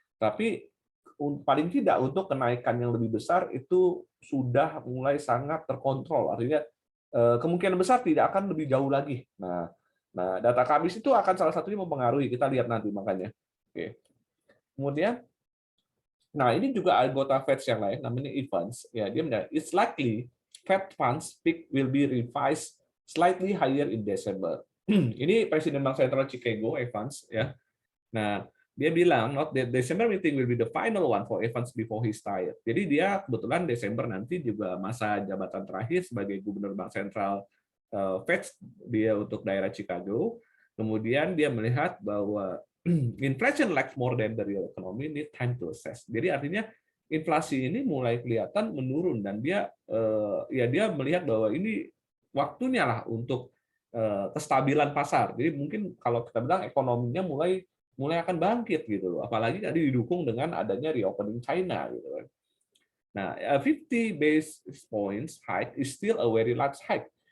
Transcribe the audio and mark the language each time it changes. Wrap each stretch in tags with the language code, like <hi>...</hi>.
<id>Tapi paling tidak untuk kenaikan yang lebih besar itu sudah mulai sangat terkontrol. Artinya kemungkinan besar tidak akan lebih jauh lagi. Nah, data Kamis itu akan salah satunya mempengaruhi. Kita lihat nanti makanya. Oke. Kemudian nah, ini juga anggota Fed yang lain, namanya Evans. Ya, dia bilang,</id> <en>it's likely Fed funds peak will be revised slightly higher in December.</en> <id>Ini Presiden Bank Sentral Chicago, Evans. Ya. Nah, dia bilang,</id> <en>not that December meeting will be the final one for Evans before he's tired.</en> <id>Jadi dia kebetulan Desember nanti juga masa jabatan terakhir sebagai Gubernur Bank Sentral Fed dia untuk daerah Chicago. Kemudian dia melihat bahwa</id> <en>inflation lags more than the real economy, need time to assess.</en> <id>Jadi artinya inflasi ini mulai kelihatan menurun dan dia dia melihat bahwa ini waktunya lah untuk kestabilan pasar. Jadi mungkin kalau kita bilang ekonominya mulai akan bangkit gitu loh. Apalagi tadi didukung dengan adanya reopening China gitu kan.</id> <en>Nah, 50 basis points hike is still a very large hike.</en>